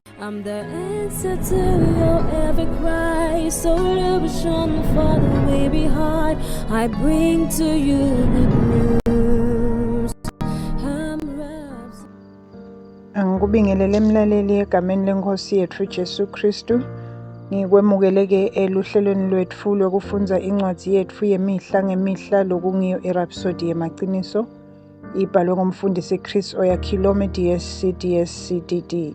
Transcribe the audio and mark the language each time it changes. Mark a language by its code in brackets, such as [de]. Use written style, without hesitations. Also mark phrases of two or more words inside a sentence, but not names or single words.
[en] I'm the answer to your every cry. So illusion for the way behind. I bring to you good news. [ss] Angikubingelele emlaleli egameni lenkosi yethu Jesu Kristu. Ngikwemukeleke eluhlelweni lwethu lokufunza incwadi yethu yemihla ngemihla lokungiyo irhapsodi yemaqiniso. Ibhalwe ngumfundisi Chris Oyakhilome DSC CDD.